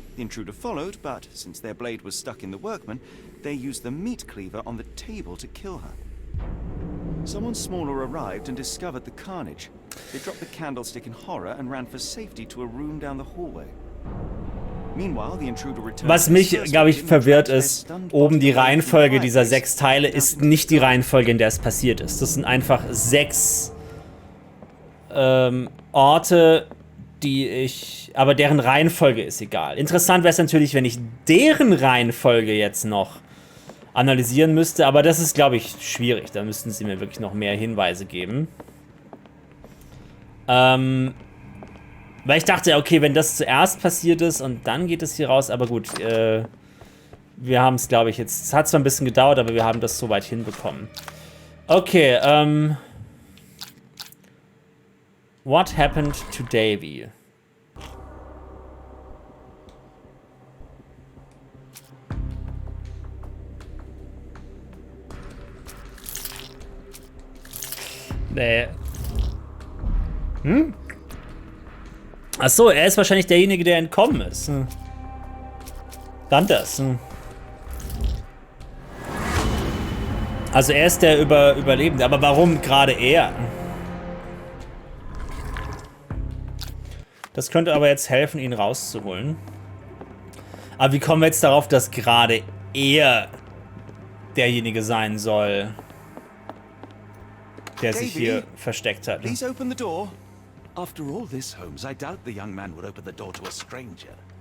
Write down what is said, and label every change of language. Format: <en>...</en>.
<en>The intruder followed, but since their blade was stuck in the workman, they used the meat cleaver on the table to kill her. Someone smaller arrived and discovered the carnage. They dropped the candlestick in horror and ran for safety to a room down the hallway. Meanwhile, the intruder returned.</en> <de>Was mich, glaube ich, verwirrt ist, oben die Reihenfolge dieser 6 Teile ist nicht die Reihenfolge, in der es passiert ist. Das sind einfach 6 Orte, aber deren Reihenfolge ist egal. Interessant wäre es natürlich, wenn ich deren Reihenfolge jetzt noch analysieren müsste, aber das ist, glaube ich, schwierig. Da müssten sie mir wirklich noch mehr Hinweise geben. Weil ich dachte, okay, wenn das zuerst passiert ist und dann geht es hier raus, aber gut, wir haben es, glaube ich, jetzt, es hat zwar ein bisschen gedauert, aber wir haben das soweit hinbekommen.</de> <en>Okay, what happened to Davy?</en> <de>Nee. Achso, er ist wahrscheinlich derjenige, der entkommen ist. Dann das. Also er ist der Überlebende. Aber warum gerade er? Das könnte aber jetzt helfen, ihn rauszuholen. Aber wie kommen wir jetzt darauf, dass gerade er derjenige sein soll, der sich hier versteckt hat?</de> <en>Please open the door. After all this, Holmes, I doubt the young man would open the door to a stranger.</en>